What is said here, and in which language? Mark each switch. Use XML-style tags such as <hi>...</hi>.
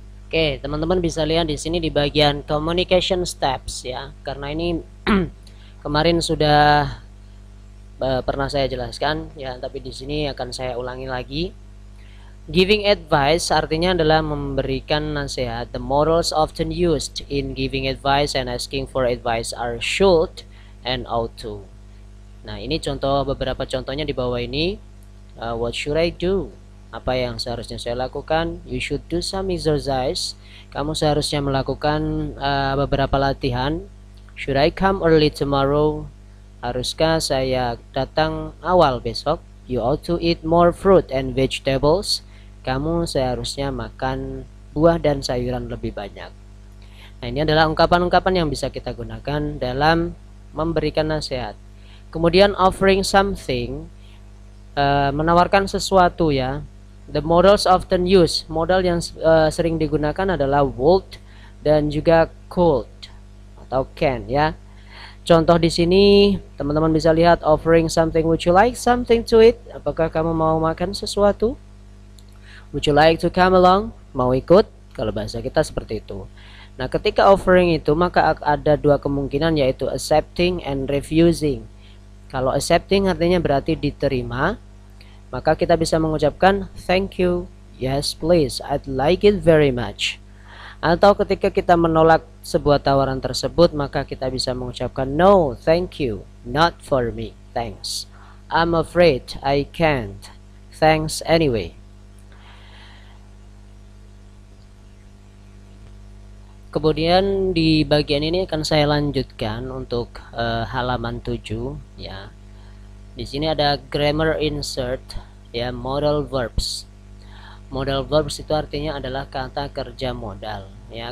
<id>Oke, teman-teman bisa lihat di sini di bagian communication steps ya. Karena ini kemarin sudah pernah saya jelaskan ya, tapi di sini akan saya ulangi lagi. Giving advice artinya adalah memberikan nasihat.</id> <en>The models often used in giving advice and asking for advice are should and ought to.</en> <id>Nah, ini beberapa contohnya di bawah ini.</id> <en>What should I do?</en> <id>Apa yang seharusnya saya lakukan?</id> <en>You should do some exercise.</en> <id>Kamu seharusnya melakukan beberapa latihan.</id> <en>Should I come early tomorrow?</en> <id>Haruskah saya datang awal besok?</id> <en>You ought to eat more fruit and vegetables.</en> <id>Kamu seharusnya makan buah dan sayuran lebih banyak. Nah, ini adalah ungkapan-ungkapan yang bisa kita gunakan dalam memberikan nasihat. Kemudian offering something, menawarkan sesuatu ya.</id> <en>The models often used,</en> <id>modal yang sering digunakan adalah would dan juga could atau can ya. Contoh di sini teman-teman bisa lihat offering something.</id> <en>Would you like something to eat?</en> <id>Apakah kamu mau makan sesuatu?</id> <en>Would you like to come along?</en> <id>Mau ikut? Kalau bahasa kita seperti itu. Nah, ketika offering itu maka ada dua kemungkinan, yaitu accepting and refusing. Kalau accepting artinya berarti diterima, maka kita bisa mengucapkan</id> <en>thank you, yes please, I'd like it very much.</en> <id>Atau ketika kita menolak sebuah tawaran tersebut, maka kita bisa mengucapkan</id> <en>no, thank you, not for me, thanks. I'm afraid I can't, thanks anyway.</en> <id>Kemudian di bagian ini akan saya lanjutkan untuk halaman 7 ya. Di sini ada grammar insert ya, modal verbs. Modal verbs itu artinya adalah kata kerja modal ya.</id>